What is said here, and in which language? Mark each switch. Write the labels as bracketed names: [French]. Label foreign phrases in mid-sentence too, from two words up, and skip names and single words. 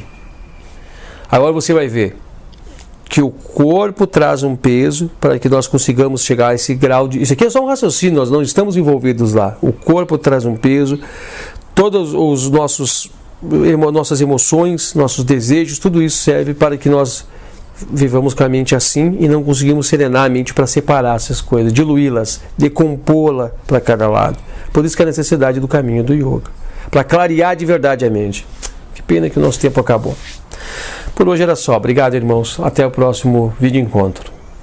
[Portuguese] Agora você vai ver que o corpo traz um peso para que nós consigamos chegar a esse grau de... Isso aqui é só um raciocínio, nós não estamos envolvidos lá. O corpo traz um peso, todos os nossas emoções, nossos desejos, tudo isso serve para que nós vivamos com a mente assim e não conseguimos serenar a mente para separar essas coisas, diluí-las, decompô-la para cada lado. Por isso que a necessidade do caminho do yoga, para clarear de verdade a mente. Que pena que o nosso tempo acabou. Por hoje era só. Obrigado, irmãos. Até o próximo vídeo encontro.